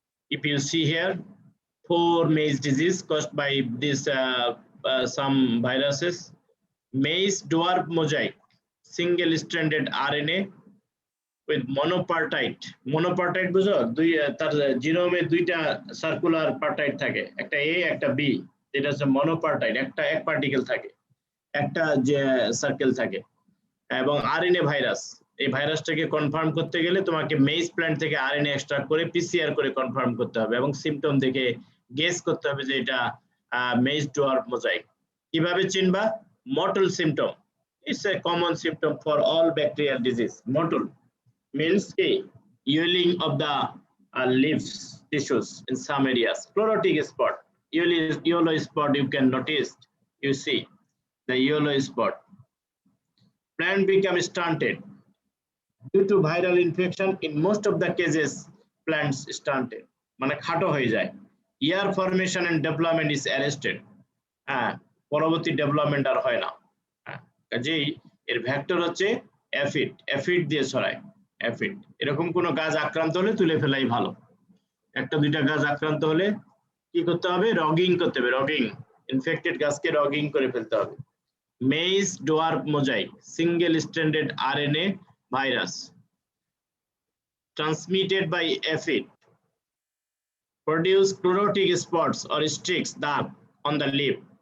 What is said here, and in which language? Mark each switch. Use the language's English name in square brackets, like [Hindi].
[English] If you see here, 4 maize disease caused by this some viruses. Maize dwarf mosaic, single stranded RNA with monopartite. [Bangla] Monopartite বুঝো, তার জিনোমে দুইটা circular পার্টাইট থাকে, একটা A একটা B, যেটা হচ্ছে মনোপার্টাইট, একটা এক পার্টিকেল থাকে, একটা যে সার্কেল থাকে। এবং আরএনএ ভাইরাস, এই ভাইরাসটাকে কনফার্ম করতে গেলে তোমাকে মেইজ প্ল্যান্ট থেকে আরএনএ এক্সট্রাক্ট করে পিসিআর করে কনফার্ম করতে হবে এবং সিম্পটম দেখে গেস করতে হবে যে এটা মেইজ ডোয়ার্ফ মোজাইক। কিভাবে চিনবা? [English] Mottle symptom, it's a common symptom for all bacterial disease. Mottle means yellowing of the leaves tissues in some areas. Chlorotic spot, yellow spot you can notice, you see the yellow spot. Plant become stunted due to viral infection. In most of the cases plants stunted, [Bangla] মানে খাটো হয়ে যায়। [English] Ear formation and development is arrested, [Bangla] পরবর্তী development আর হয় না। কাজেই এর vector হচ্ছে অ্যাফিড, অ্যাফিড দিয়ে ছড়ায়। অ্যাফিড এরকম কোনো গাছ আক্রান্ত হলে তুলে ফেলাই ভালো। একটা দুইটা গাছ আক্রান্ত হলে কি করতে হবে? রগিং করতে হবে, রগিং, ইনফেক্টেড গাছকে রগিং করে ফেলতে হবে। [English] Maize dwarf mosaic, single standard RNA virus transmitted by aphid produce chlorotic spots or streaks dark on the leaf.